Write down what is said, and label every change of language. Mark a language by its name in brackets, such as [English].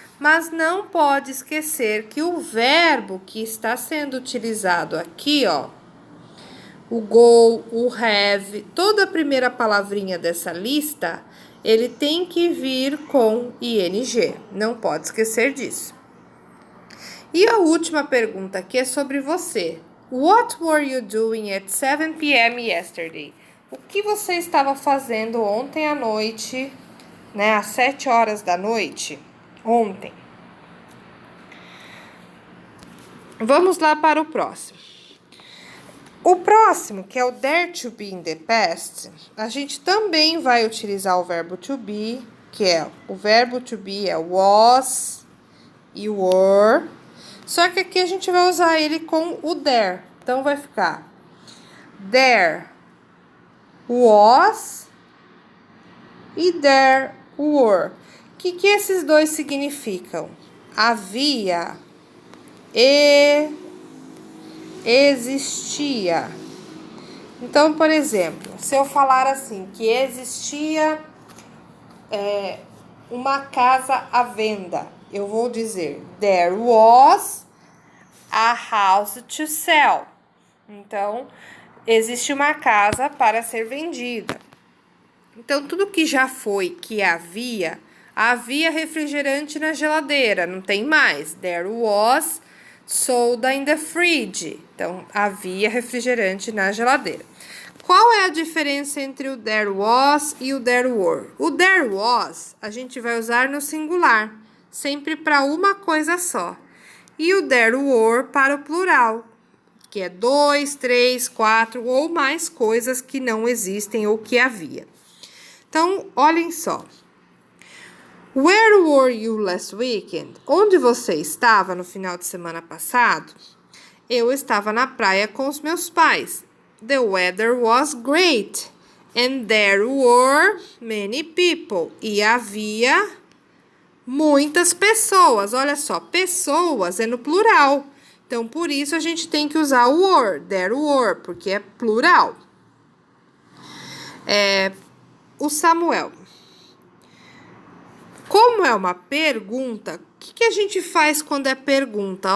[Portuguese] Mas não pode esquecer que o verbo que está sendo utilizado aqui, ó, o go, o have, toda a primeira palavrinha dessa lista, ele tem que vir com ing. Não pode esquecer disso. E a última pergunta aqui é sobre você. [English] What were you doing at 7 p.m. yesterday? [Portuguese] O que você estava fazendo ontem à noite, né, às 7 horas da noite? Ontem. Vamos lá para o próximo. O próximo, que é o [English] dare to be in the past, [Portuguese] a gente também vai utilizar o verbo to be, que é o verbo to be é was e were. Só que aqui a gente vai usar ele com o there. Então, vai ficar there was e there were. O que esses dois significam? Havia e existia. Então, por exemplo, se eu falar assim, que existia uma casa à venda, eu vou dizer [English] there was a house to sell. [Portuguese] Então, existe uma casa para ser vendida. Então, tudo que já foi, que havia refrigerante na geladeira, não tem mais. [English] There was soda in the fridge. [Portuguese] Então, havia refrigerante na geladeira. Qual é a diferença entre o there was e o there were? O there was, a gente vai usar no singular, sempre para uma coisa só. E o there were para o plural, que é 2, 3, 4 ou mais coisas que não existem ou que havia. Então, olhem só. [English] Where were you last weekend? [Portuguese] Onde você estava no final de semana passado? Eu estava na praia com os meus pais. [English] The weather was great. And there were many people. [Portuguese] E havia muitas pessoas. Olha só, pessoas é no plural. Então, por isso a gente tem que usar o were. There were, porque é plural. O Samuel. Como é uma pergunta, o que a gente faz quando é pergunta?